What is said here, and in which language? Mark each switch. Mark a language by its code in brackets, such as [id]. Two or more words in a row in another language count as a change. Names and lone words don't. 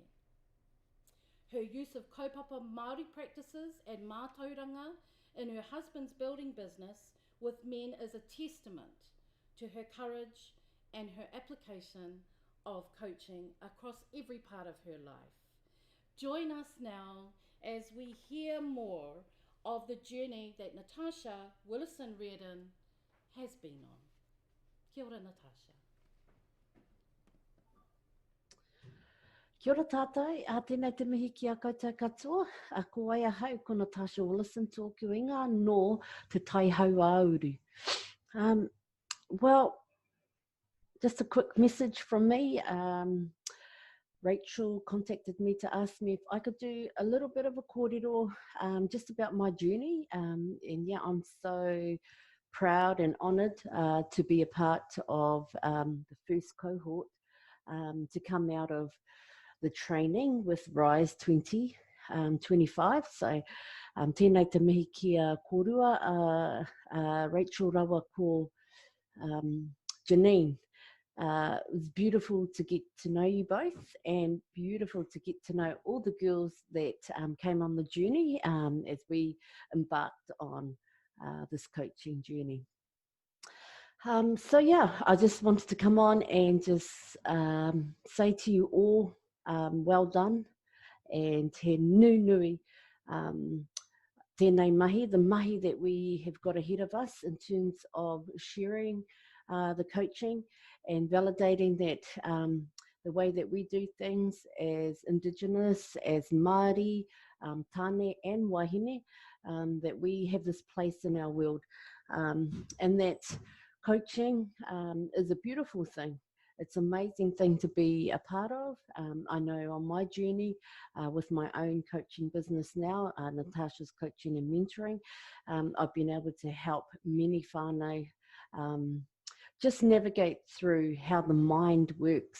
[en] Her use of [mi] kaupapa Māori [en] practices and mātauranga in her husband's building business with men is a testament to her courage and her application of coaching across every part of her life. Join us now as we hear more of the journey that Natasha Willison-Reardon has been on. [mi] Kia ora, Natasha. Kia ora tātai, tēnei te mihi ki a koutou katoa. Ko ai ahau, ko Natasha Willison tōku inga no te tai hau auru. [en] Well, just a quick message from me. Rachel contacted me to ask me if I could do a little bit of a kōrero just about my journey. And yeah, I'm so proud and honoured to be a part of the first cohort to come out of the training with Rise2025. [mi] So tēnei te mihi ki a kōrua, Rachel rawa ko Janine. [en] It was beautiful to get to know you both and beautiful to get to know all the girls that came on the journey as we embarked on this coaching journey. So yeah, I just wanted to come on and just say to you all, well done, and [mi] he nui tēnei mahi, [en] the mahi that we have got ahead of us in terms of sharing the coaching and validating that the way that we do things as Indigenous, as Māori, tāne and wahine, that we have this place in our world, and that coaching is a beautiful thing. It's an amazing thing to be a part of. I know on my journey with my own coaching business now, Natasha's Coaching and Mentoring, I've been able to help many whānau just navigate through how the mind works.